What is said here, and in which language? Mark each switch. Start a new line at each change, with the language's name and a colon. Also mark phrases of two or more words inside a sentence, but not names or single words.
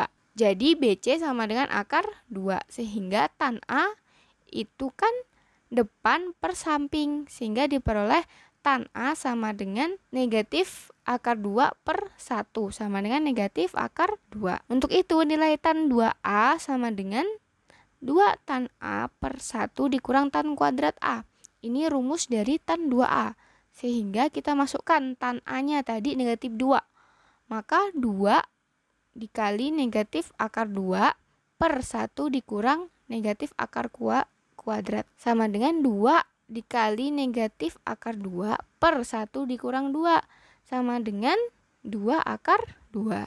Indonesian: Jadi BC sama dengan akar 2. Sehingga tan A itu kan depan per samping, sehingga diperoleh tan A sama dengan negatif akar 2/1 sama dengan negatif akar 2. Untuk itu nilai tan 2A sama dengan 2 tan A per 1 dikurang tan kuadrat A. Ini rumus dari tan 2A. Sehingga kita masukkan tan A-nya tadi negatif 2. Maka 2 dikali negatif akar 2 per 1 dikurang negatif akar kuadrat sama dengan 2 dikali negatif akar 2 per 1 dikurang 2 sama dengan 2 akar 2.